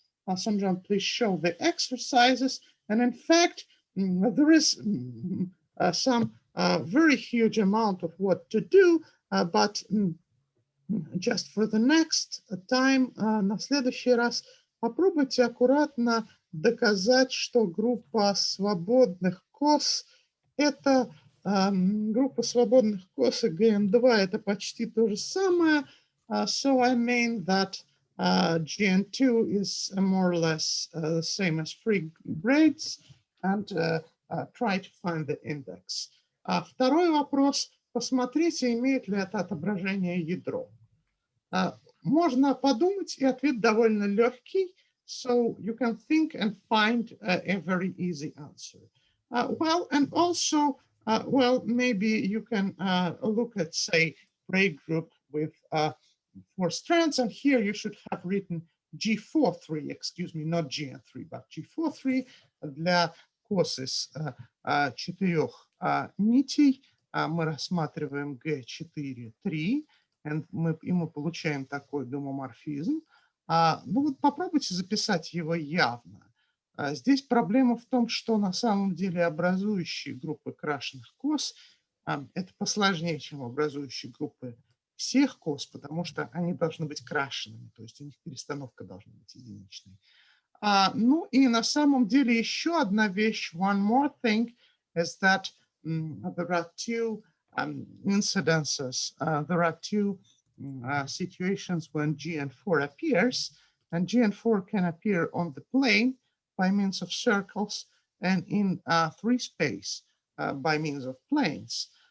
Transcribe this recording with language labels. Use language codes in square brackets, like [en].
[en] Sanjan, please show the exercises. And in fact, there is some very huge amount of what to do, but just for the next time, [ru] на следующий раз попробуйте аккуратно доказать, что группа свободных кос это группа свободных кос и GN2 это почти то же самое. [en] So I mean that GN2 is more or less the same as free grades, and try to find the index. [ru] Второй вопрос. Посмотрите, имеет ли это отображение ядро. Можно подумать, и ответ довольно легкий. [en] So you can think and find a very easy answer. Well, and also, well, maybe you can look at, say, break group with 4 strands, and here you should have written G43, excuse me, not GN3, but G43 [ru] для кос из 4 нитей. Мы рассматриваем G4-3, и мы получаем такой гомоморфизм. Ну вот попробуйте записать его явно. Здесь проблема в том, что на самом деле образующие группы крашеных кос это посложнее, чем образующие группы всех кос, потому что они должны быть крашенными, то есть у них перестановка должна быть единичной. Ну и на самом деле еще одна вещь, [en] one more thing, is that there are two incidences, there are two situations when GN4 appears, and GN4 can appear on the plane by means of circles and in 3 space by means of planes.